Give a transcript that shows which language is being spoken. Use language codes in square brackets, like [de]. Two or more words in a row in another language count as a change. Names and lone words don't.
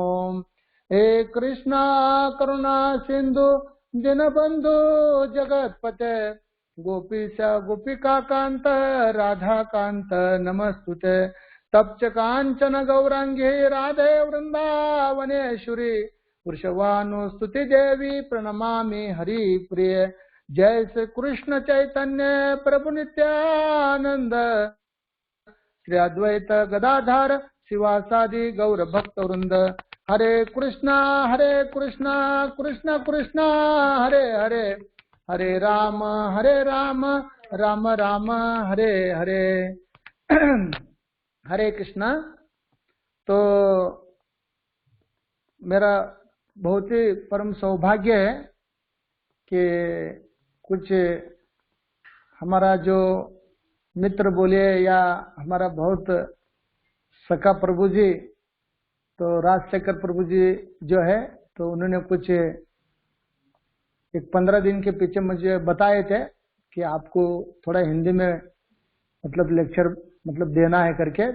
[sa] हे कृष्णा करुणा सिंधु दीनबंधु जगतपते गोपीश गोपिका कांत राधा कांत नमस्तुते। तप्त कांचन गौरांगी राधे वृंदावनेश्वरी वृषभानुस्तुति देवी प्रणमामि हरि प्रिय। जय श्री कृष्ण चैतन्य प्रभु नित्यानंद श्री अद्वैत गदाधर शिवासादि गौर भक्त वृंद। हरे कृष्णा कृष्णा कृष्णा हरे हरे, हरे राम राम राम हरे हरे। हरे कृष्णा। [hi] तो मेरा बहुत ही परम सौभाग्य है कि कुछ हमारा जो मित्र बोलिए या हमारा बहुत सखा प्रभु जी तो राजशेखर प्रभु जी जो है तो उन्होंने कुछ एक 15 दिन के पीछे मुझे बताए थे कि आपको थोड़ा हिंदी में मतलब लेक्चर मतलब देना है करके।